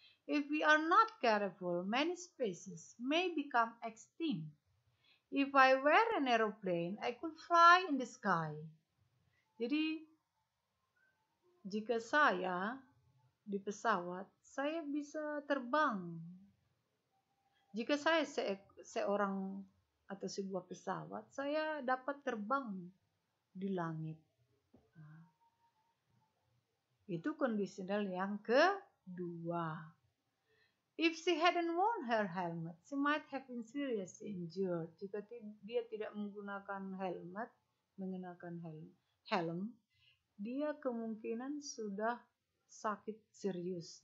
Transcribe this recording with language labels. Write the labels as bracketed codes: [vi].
[en] If we are not careful, many species may become extinct. If I were an aeroplane, I could fly in the sky. [id] Jadi, jika saya di pesawat, saya bisa terbang. Jika saya seorang atau sebuah pesawat, saya dapat terbang di langit. Nah, itu conditional yang kedua. [en] If she hadn't worn her helmet, she might have been seriously injured. [id] Jika dia tidak menggunakan helmet, mengenakan helm, dia kemungkinan sudah sakit serius.